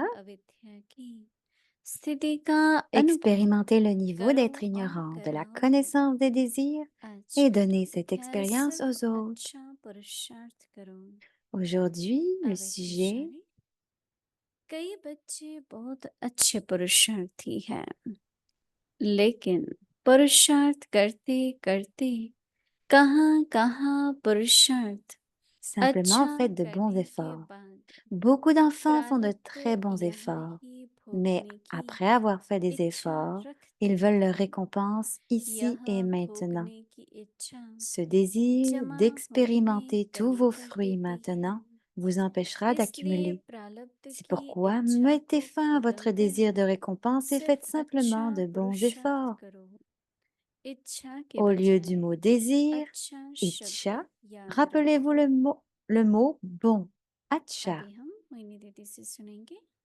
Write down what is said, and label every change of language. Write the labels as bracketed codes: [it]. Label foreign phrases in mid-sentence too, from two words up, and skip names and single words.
[hi] मात्र अविद्या की स्थिति का अनुभव [fr] Expérimentez le niveau [hi] करो [fr] d'être [hi] और [fr] ignorant de la [hi] कराओ [fr] connaissance des désirs et [hi] अच्छा [fr] donnez cette [hi] ख्याल [fr] expérience [hi] सिर्फ [fr] aux autres. [hi] अच्छा पुरुषार्थ करो [fr] Aujourd'hui, le [hi] अव्यक्त [fr] sujet [hi] इशारे कई बच्चे बहुत अच्छे पुरुषार्थी हैं लेकिन पुरुषार्थ करते करते कहाँ कहाँ पुरुषार्थ [fr] simplement [hi] अच्छा [fr] faites de bons [hi] करने के [fr] efforts. [hi] बाद [fr] Beaucoup d'enfants font de [hi] प्रारब्ध [fr] très bons [hi] यहाँ [fr] efforts, [hi] ही [fr] mais [hi] भोगने की [fr] après avoir fait des [hi] इच्छा [fr] efforts, [hi] रखते [fr] ils veulent leur [hi] हैं [fr] récompense ici [hi] यह [fr] et maintenant. [hi] भोगने की इच्छा [fr] Ce désir [hi] जमा होने में [fr] d'expérimenter tous vos [hi] कभी [fr] fruits [hi] देती है [fr] maintenant vous empêchera [hi] इसलिए [fr] d'accumuler. [hi] प्रारब्ध [fr] C'est [hi] की [fr] pourquoi [hi] इच्छा [fr] mettez [hi] को [fr] fin à votre [hi] बदलते [fr] désir de récompense et faites [hi] सिर्फ [fr] simplement [hi] अच्छा [fr] de bons [hi] पुरुषार्थ [fr] efforts. [hi] करो इच्छा के [fr] Au lieu du [hi] बजाय [fr] mot désir, [hi] अच्छा शब्द [fr] itcha, [hi] याद [fr] rappelez-vous [hi] रखो [fr] le mot bon, acha. [hi] अभी हम मोहिनी दीदी से सुनेंगे